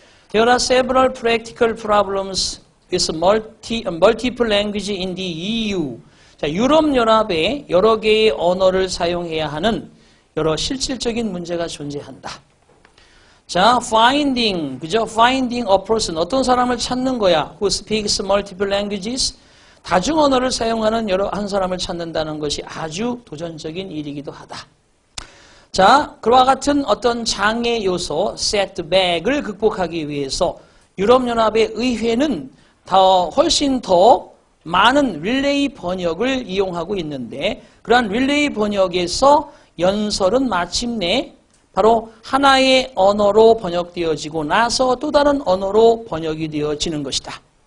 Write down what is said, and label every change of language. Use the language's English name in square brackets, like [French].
[English] There are several practical problems with multiple language in the EU. [Korean] 자, 유럽연합에 여러 개의 언어를 사용해야 하는 여러 실질적인 문제가 존재한다. 자, 그죠? [English] Finding a person, [Korean] 어떤 사람을 찾는 거야. [English] Who speaks multiple languages. [Korean] 다중 언어를 사용하는 한 사람을 찾는다는 것이 아주 도전적인 일이기도 하다. 자, 그와 같은 어떤 장애 요소, setback을 극복하기 위해서 유럽연합의 의회는 훨씬 더 많은 릴레이 번역을 이용하고 있는데 그러한 릴레이 번역에서 연설은 마침내 바로 하나의 언어로 번역되어지고 나서 또 다른 언어로 번역이 되어지는 것이다.